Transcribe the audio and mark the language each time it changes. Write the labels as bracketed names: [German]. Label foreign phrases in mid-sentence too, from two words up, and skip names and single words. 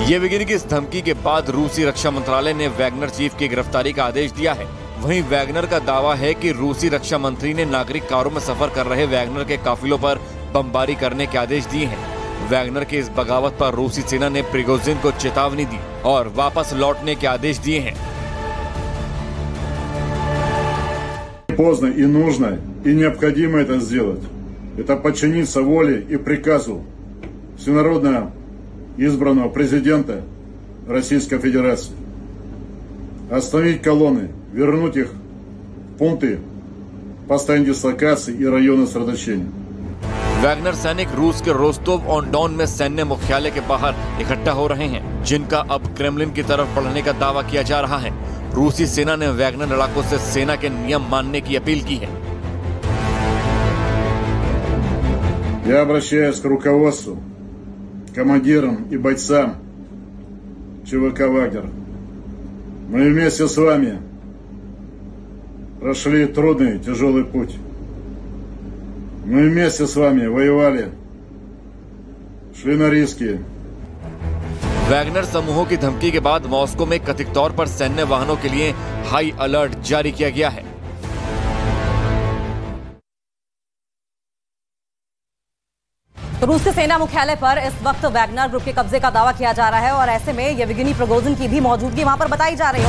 [Hindi] येवगेनी की इस धमकी के बाद रूसी रक्षा मंत्रालय ने वैगनर चीफ की गिरफ्तारी का आदेश दिया है। वहीं वैगनर का दावा है कि रूसी रक्षा मंत्री ने नागरिक कारों में सफर कर रहे वैगनर के काफिलों पर बमबारी करने के आदेश दिए हैं। वैगनर की इस बगावत पर रूसी सेना ने प्रिगोजिन को चेतावनी दी और वापस लौटने के आदेश दिए हैं। [Russian] Поздно и нужно, и необходимо это сделать. Это подчиниться воле и приказу всенародно избранного президента Российской Федерации. Остановить колонны, вернуть их в пункты постоянной дислокации и районы сосредоточения. [Hindi] वैगनर सैनिक रूस के रोस्तोव ऑन डॉन में सैन्य मुख्यालय के बाहर इकट्ठा हो रहे हैं, जिनका अब क्रेमलिन की तरफ बढ़ने का दावा किया जा रहा है। रूसी सेना ने वैगनर लड़ाकों से सेना के नियम मानने की अपील की है। [Russian] Я обращаюсь к руководству, командирам и бойцам ЧВК «Вагнер». Мы вместе с вами прошли трудный, тяжелый путь. Мы вместе с вами воевали, шли на риски. [Hindi] वैगनर समूहों की धमकी के बाद मॉस्को में कथित तौर पर सैन्य वाहनों के लिए [English] high alert [Hindi] जारी किया गया है। तो रूस के सेना मुख्यालय पर इस वक्त वैगनर ग्रुप के कब्जे का दावा किया जा रहा है और ऐसे में येवगेनी प्रिगोजिन की भी मौजूदगी वहां पर बताई जा रही है।